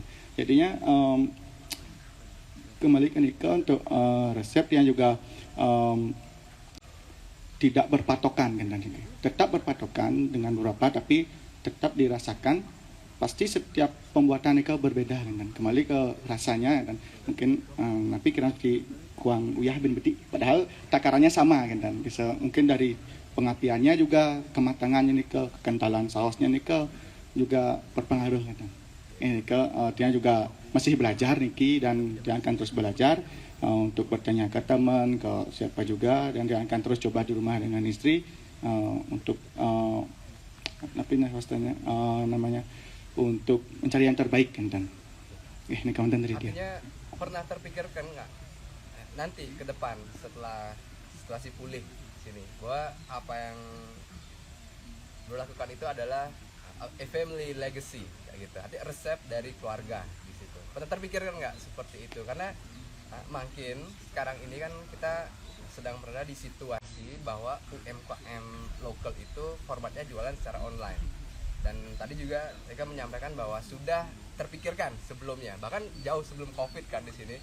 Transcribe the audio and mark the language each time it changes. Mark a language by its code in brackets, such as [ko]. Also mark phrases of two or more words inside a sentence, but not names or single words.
[id] Jadinya kembali ke Nika untuk resep yang juga tidak berpatokan kan, tetap berpatokan dengan beberapa tapi tetap dirasakan. Pasti setiap pembuatan Nika berbeda kan, kembali ke rasanya dan mungkin tapi kira di [ban] kuang uyah bin beti [id] padahal takarannya sama kan, dan bisa mungkin dari pengapiannya juga, kematangannya Nika, kekentalan sausnya Nika juga berpengaruh kan. Nika dia juga masih belajar Niki dan dia akan terus belajar untuk bertanya ke teman, ke siapa juga, dan dia akan terus coba di rumah dengan istri untuk namanya untuk mencari yang terbaik kan. Ini kawan dari dia. Artinya pernah terpikirkan nggak nanti ke depan setelah situasi pulih sini bahwa apa yang lo lakukan itu adalah [en] a family legacy [id] kayak gitu, artinya resep dari keluarga di situ. Pernah terpikirkan nggak seperti itu? Karena makin sekarang ini kan kita sedang berada di situasi bahwa UMKM lokal itu formatnya jualan secara online, dan tadi juga mereka menyampaikan bahwa sudah terpikirkan sebelumnya, bahkan jauh sebelum COVID kan di sini.